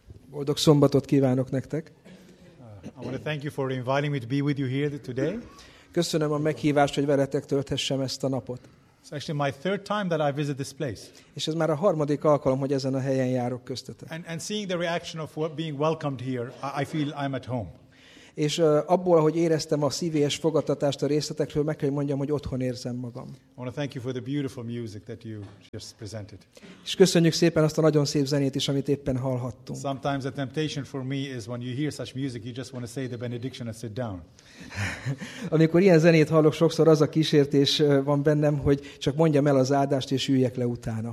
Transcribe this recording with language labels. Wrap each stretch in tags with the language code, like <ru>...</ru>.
<hu>Boldog szombatot kívánok nektek.</hu> <en>I want to thank you for inviting me to be with you here today.</en> <hu>Köszönöm a meghívást, hogy veletek tölthessem ezt a napot.</hu> <en>It's actually my third time that I visit this place.</en> <hu>És ez már a harmadik alkalom, hogy ezen a helyen járok köztetek.</hu> <en>And seeing the reaction of being welcomed here, I feel I'm at home.</en> <hu>És abból, ahogy éreztem a szívélyes fogadtatást a részletekről, meg kell, hogy mondjam, hogy otthon érzem magam.</hu> <en>I want to thank you for the beautiful music that you just presented.</en> <hu>És köszönjük szépen azt a nagyon szép zenét is, amit éppen hallhattunk.</hu> <en>Sometimes the temptation for me is when you hear such music, you just want to say the benediction and sit down.</en> <hu>Amikor ilyen zenét hallok, sokszor az a kísértés van bennem, hogy csak mondjam el az áldást, és üljek le utána.</hu>